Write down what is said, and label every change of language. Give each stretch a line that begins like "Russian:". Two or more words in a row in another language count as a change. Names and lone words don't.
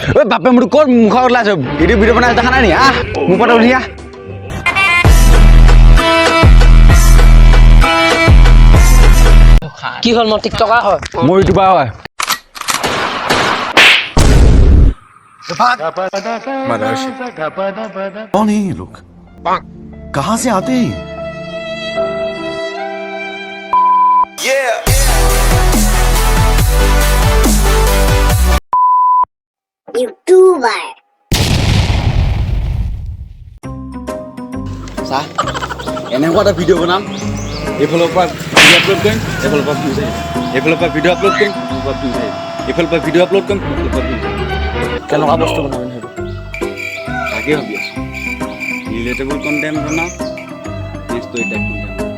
Assamese: বাপে মোৰ ক'ত মুখৰ ওলাইছ ভিডিঅ' বনাই দেখা নাই নি আহ মোৰ পৰা উলিয়া কি হ'ল মই টিকটকাৰ হয় মোৰ ইউটিউবাৰ হয়
Hindi: कौन है ये लोग कहां से आते हैं यूट्यूबर
Assamese: চাহ এনেকুৱা এটা ভিডিঅ' বনাম এইফালৰ পৰা
English: video upload
Assamese: কৰিম এইফালৰ পৰা ভিউজ আহিব এইফালৰ পৰা
English: video upload
Assamese: কৰিম এইফালৰ পৰা
English: video upload
Assamese: কৰিম কেনেকুৱা বস্তু বনাবি সেইটো তাকে ভাবি আছোঁ
English: relatable content
Assamese: বনাওঁ নে
English: story type content